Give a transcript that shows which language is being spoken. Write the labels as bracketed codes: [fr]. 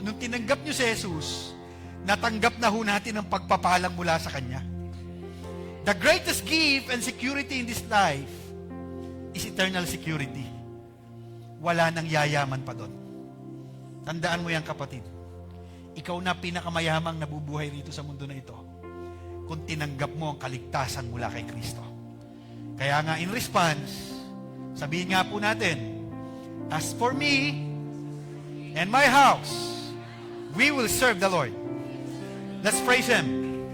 [tl] Nung tinanggap niyo si Jesus, natanggap na ho natin ang pagpapalang mula sa Kanya. [en] The greatest gift and security in this life is eternal security. [tl] Wala nang yayaman pa doon. Tandaan mo yan, kapatid. Ikaw na pinakamayamang nabubuhay rito sa mundo na ito kung tinanggap mo ang kaligtasan mula kay Kristo. Kaya nga, [en] in response, [tl] sabihin nga po natin, [en] as for me and my house, we will serve the Lord. Let's praise Him.